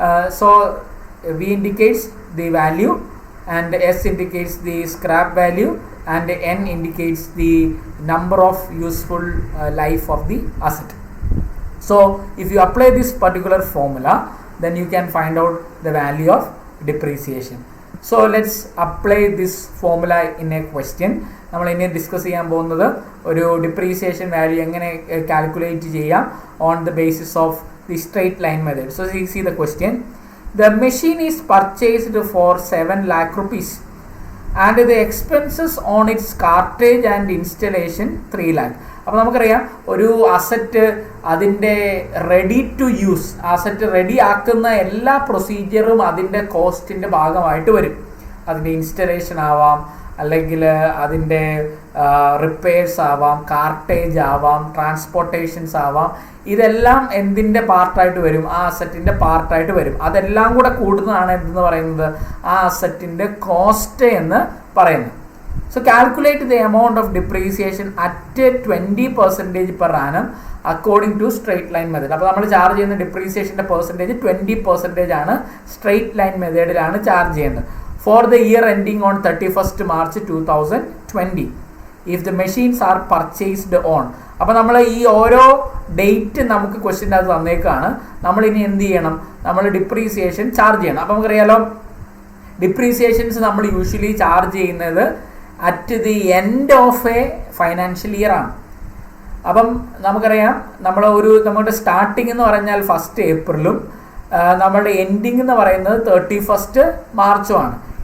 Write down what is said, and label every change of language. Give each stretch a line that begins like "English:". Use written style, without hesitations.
English: So V indicates the value and S indicates the scrap value and N indicates the number of useful life of the asset. So if you apply this particular formula, then you can find out the value of depreciation. So let's apply this formula in a question.
Malayalam: നമ്മൾ ഇനി discuss ചെയ്യാൻ പോകുന്നത് ഒരു depreciation value എങ്ങനെ calculate ചെയ്യാം
English: On the basis of the straight line method. So see the question. The machine is purchased for 7 lakh rupees and the expenses on its cartridge and installation 3 lakh.
Malayalam: അപ്പോൾ നമുക്കറിയാം ഒരു asset അതിൻ്റെ ready to use, asset ready ആക്കുന്ന എല്ലാ പ്രൊസീജിയറും അതിൻ്റെ കോസ്റ്റിൻ്റെ ഭാഗമായിട്ട് വരും. അതിൻ്റെ ഇൻസ്റ്റലേഷൻ ആവാം, അല്ലെങ്കിൽ അതിൻ്റെ റിപ്പയർസ് ആവാം, കാർട്ടേജ് ആവാം, ട്രാൻസ്പോർട്ടേഷൻസ് ആവാം. ഇതെല്ലാം എന്തിൻ്റെ പാർട്ടായിട്ട് വരും? ആ അസറ്റിൻ്റെ പാർട്ടായിട്ട് വരും. അതെല്ലാം കൂടെ കൂടുന്നതാണ് എന്തെന്ന് പറയുന്നത്? ആ അസറ്റിൻ്റെ കോസ്റ്റ് എന്ന് പറയുന്നത്.
English: So calculate the amount of depreciation at 20% per annum according to straight line method.
Malayalam: അപ്പോൾ നമ്മൾ ചാർജ് ചെയ്യുന്ന ഡിപ്രീസിയേഷൻ്റെ പെർസെൻറ്റേജ് 20% ആണ്. സ്ട്രെയിറ്റ് ലൈൻ മെത്തേഡിലാണ് ചാർജ് ചെയ്യുന്നത്.
English: For the year ending on 31st March 2020 if the machines are purchased on.
Malayalam: അപ്പോൾ നമ്മൾ ഈ ഓരോ date നമുക്ക് ക്വസ്റ്റ്യൻ അത് തന്നേക്കാണ്. നമ്മൾ ഇനി എന്ത് ചെയ്യണം? നമ്മൾ ഡിപ്രീസിയേഷൻ ചാർജ് ചെയ്യണം. അപ്പോൾ നമുക്കറിയാലോ, ഡിപ്രീസിയേഷൻസ് നമ്മൾ യൂഷ്വലി ചാർജ് ചെയ്യുന്നത്
English: at the end of a financial year
Malayalam: ആണ്. അപ്പം നമുക്കറിയാം, നമ്മുടെ സ്റ്റാർട്ടിംഗ് എന്ന് പറഞ്ഞാൽ 1st April നമ്മളുടെ എൻഡിങ് എന്ന് പറയുന്നത് 31st March ആണ്.